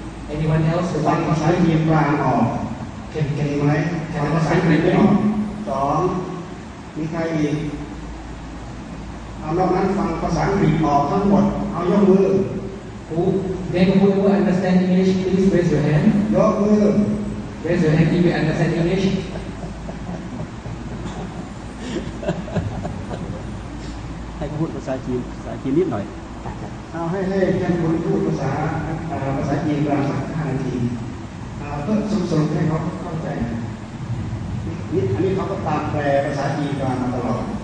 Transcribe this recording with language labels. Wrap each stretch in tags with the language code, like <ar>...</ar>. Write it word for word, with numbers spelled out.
<en>Anyone else would like to hear? Can can you can you speak Mandarin? two.</en> <th>มีใครอีกเอานอกนั้นฟังภาษาอังกฤษออกทั้งหมดเอายกมือ</th> <en>Who, then whoever understands English, please raise your hand. Your word. Raise your hand if you understand English.</en> <vi>Hãy</vi> <th>พูดภาษาจีนภาษาจีนนิดหน่อย เอาให้ให้ท่านพูดภาษาภาษาจีนประมาณห้านาทีเพื่อสรุปให้เขาเข้าใจนิดอันนี้เขาก็ตามแปลภาษาจีนมาตลอด</th>